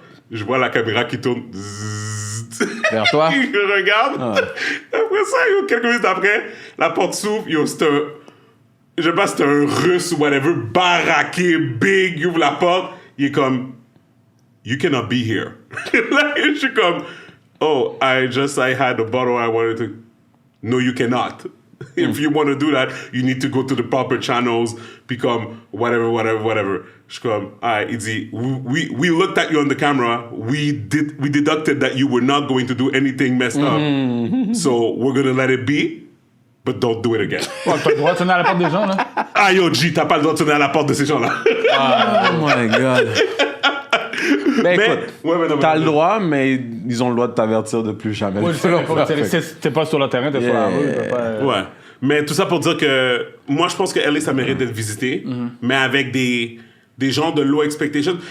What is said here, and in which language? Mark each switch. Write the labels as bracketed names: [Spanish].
[French] Je vois la caméra qui tourne. Vers toi? Je regarde. Après ça, quelques minutes après, la porte s'ouvre. C'est un... Je sais pas si c'est un russe ou whatever, baraqué, big, il ouvre la porte. Il est comme... [English] You cannot be here. [French] Là, je suis comme... [English] Oh, I had a bottle I wanted to... No, you cannot. If you want to do that, you need to go to the proper channels, become whatever. [French] Je suis comme, il dit, [English] we looked at you on the camera, we deducted that you were not going to do anything messed up, so we're going to let it be, but don't do it again. [French] Ouais, t'as le droit de sonner à la porte des gens, là? Ah yo, G, t'as pas le droit de sonner à la porte de ces gens-là. [English] Oh my God. [French] Ben écoute, t'as le droit, mais ils ont le droit de t'avertir de plus jamais. Oui, t'es pas sur le terrain, t'es sur la rue. Ouais. Mais tout ça pour dire que moi, je pense que LA, ça mérite d'être visité, mais avec des gens de [English] low expectation.